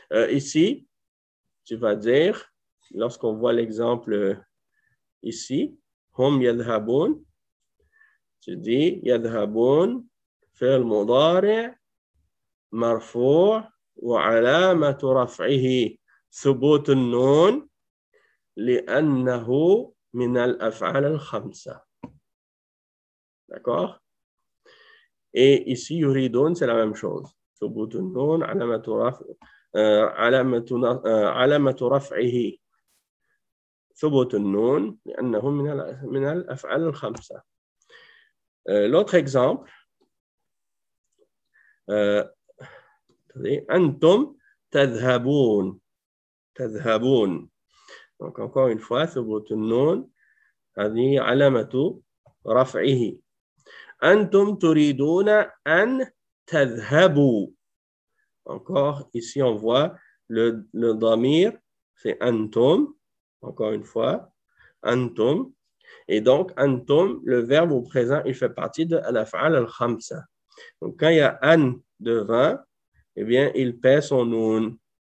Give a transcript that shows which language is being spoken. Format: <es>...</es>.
<fr>Ici, tu vas dire, lorsqu'on voit l'exemple ici,</fr> <ar>hum yadhabun,</ar> <fr>tu dis</fr> <ar>yadhabun fi'l mudari' marfu' wa alamatu raf'ihi ثبوت النون لأنه من الأفعال الخمسة.</ar> <fr>D'accord? Et ici, yuridun, c'est la même chose.</fr> <ar>ثبوت النون علامة رفعه ثبوت النون لأنه من الأفعال الخمسة.</ar> <fr>L'autre exemple,</fr> <ar>أنتم تذهبون. تذهبون.</ar> <fr>Donc encore une fois,</fr> <ar>ثبوت النون هذه علامة رفعه. أنتم تريدون أن تذهبوا.</ar> <fr>Encore ici on voit le damir, c'est أنتم. Encore une fois, أنتم. Et donc أنتم, le verbe au présent, il fait partie de الأفعال الخمسة. Donc quand il y a an devant, eh bien il pèse son noun.</fr>